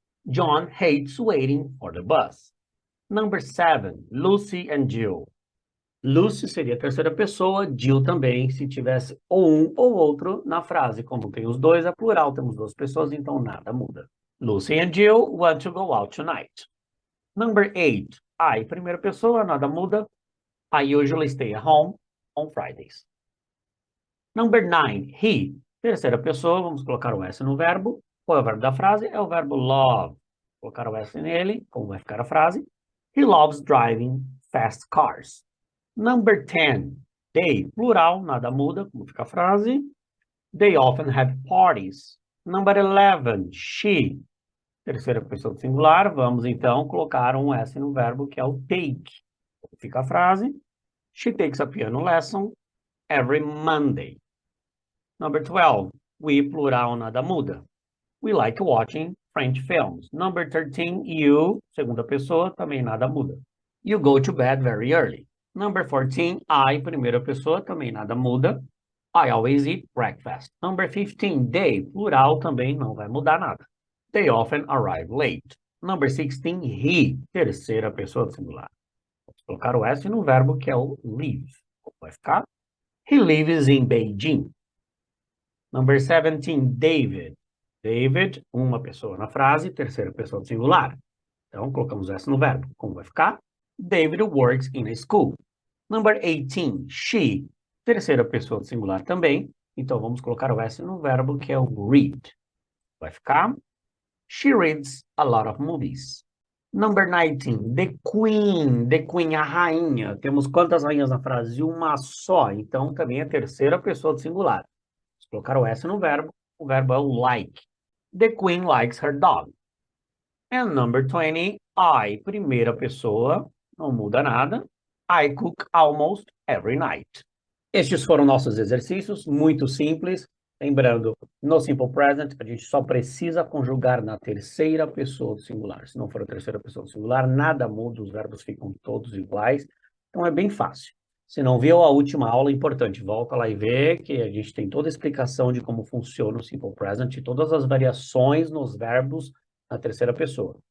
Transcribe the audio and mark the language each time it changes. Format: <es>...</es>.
<en>John hates waiting for the bus. Number seven, Lucy and Jill.</en> <pt>Lucy seria a terceira pessoa, Jill também, se tivesse ou um ou outro na frase. Como tem os dois, é plural, temos duas pessoas, então nada muda.</pt> <en>Lucy and Jill want to go out tonight. Number eight, I,</en> <pt>primeira pessoa, nada muda.</pt> <en>I usually stay at home on Fridays.</en> <pt>Number nine, he, terceira pessoa, vamos colocar o S no verbo. Qual é o verbo da frase? É o verbo love. Colocar o S nele, como vai ficar a frase?</pt> <en>He loves driving fast cars. Number 10, they, plural,</en> <pt>nada muda, como fica a frase?</pt> <en>They often have parties.</en> <pt>Number 11, she, terceira pessoa do singular, vamos então colocar um S no verbo que é o take. Como fica a frase?</pt> <en>She takes a piano lesson every Monday. Number 12, we,</en> <pt>plural, nada muda.</pt> <en>We like watching French films. Number 13, you,</en> <pt>segunda pessoa, também nada muda.</pt> <en>You go to bed very early. Number 14, I,</en> <pt>primeira pessoa, também nada muda.</pt> <en>I always eat breakfast. Number 15, they,</en> <pt>plural, também não vai mudar nada.</pt> <en>They often arrive late. Number 16, he,</en> <pt>terceira pessoa singular. Vamos colocar o S no verbo que é o live. Como vai ficar?</pt> <en>He lives in Beijing. Number 17, David.</en> <pt>David, uma pessoa na frase, terceira pessoa do singular. Então, colocamos S no verbo. Como vai ficar?</pt> <en>David works in a school.</en> <pt>Number 18, she, terceira pessoa do singular também. Então, vamos colocar o S no verbo, que é o read. Vai ficar?</pt> <en>She reads a lot of movies. Number 19, the queen. The queen,</en> <pt>a rainha. Temos quantas rainhas na frase? Uma só. Então, também é terceira pessoa do singular. Vamos colocar o S no verbo. O verbo é o like.</pt> <en>The queen likes her dog. And number 20, I,</en> <pt>primeira pessoa, não muda nada.</pt> <en>I cook almost every night.</en> <pt>Estes foram nossos exercícios, muito simples. Lembrando, no Simple Present, a gente só precisa conjugar na terceira pessoa do singular. Se não for a terceira pessoa do singular, nada muda, os verbos ficam todos iguais. Então, é bem fácil. Se não viu a última aula, é importante, volta lá e vê que a gente tem toda a explicação de como funciona o Simple Present e todas as variações nos verbos na terceira pessoa.</pt>